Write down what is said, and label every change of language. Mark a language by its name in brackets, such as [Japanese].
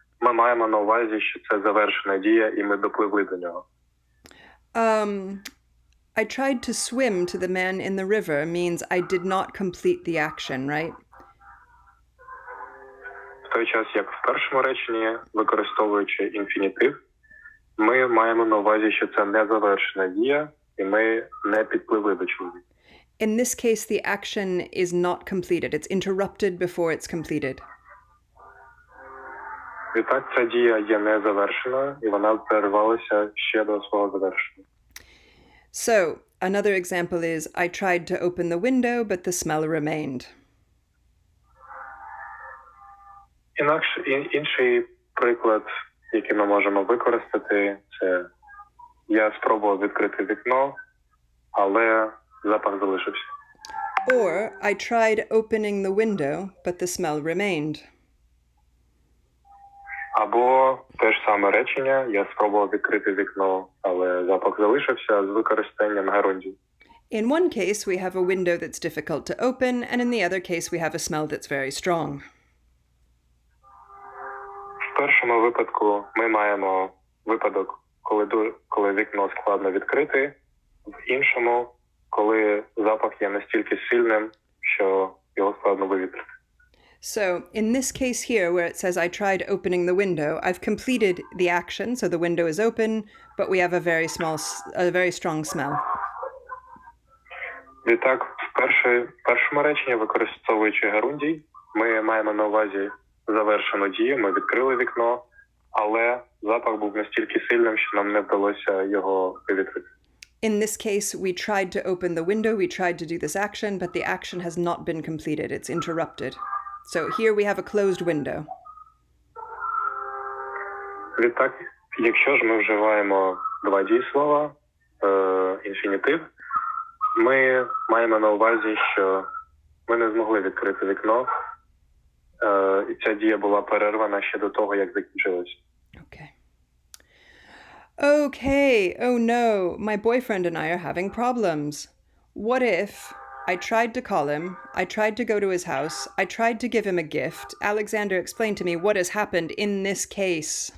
[Ukrainian] Ми маємо на увазі, що це завершена дія, і ми допливли до нього. [English] I tried to swim to the man in the river means I did not complete the action, right? [Ukrainian] В той час, як в першому реченні, використовуючи інфінітив, ми маємо на увазі, що це не завершена дія, і ми не підпливли до чоловіка. [English] In this case, the action is not completed. It's interrupted before it's completed. [Ukrainian] Відтак, ця дія є не завершеною, і вона перервалася ще до свого завершення. [English] So, another example is, I tried to open the window, but the smell remained. [Ukrainian] Інший приклад, який ми можемо використати, це я спробував відкрити вікно, але запах залишився. [English] Or, I tried opening the window, but the smell remained. [Ukrainian] Або те ж саме речення, я спробував відкрити вікно, але запах залишився з використанням герундів. [English] In one case, we have a window that's difficult to open, and in the other case, we have a smell that's very strong. [Ukrainian] В першому випадку ми маємо випадок, коли вікно складно відкрити, в іншому, коли запах є настільки сильним, що його складно вивітрити. [English] So, in this case here, where it says I tried opening the window, I've completed the action, so the window is open, but we have a very strong smell. [Ukrainian] Відтак, в першому реченні, використовуючи герундій, ми маємо на увазі завершену дію, ми відкрили вікно, але запах був настільки сильним, що нам не вдалося його вивітрити. [English] In this case, we tried to open the window, we tried to do this action, but the action has not been completed, it's interrupted. So here we have a closed window. [Ukrainian] Відтак, якщо ж ми вживаємо два дієслова, інфінітив, ми маємо на увазі, що ми не змогли відкрити вікно, і ця дія була перервана ще до того, як закінчилася. [English] Okay, oh no, my boyfriend and I are having problems. What if I tried to call him, I tried to go to his house, I tried to give him a gift. Alexander, explain to me what has happened in this case.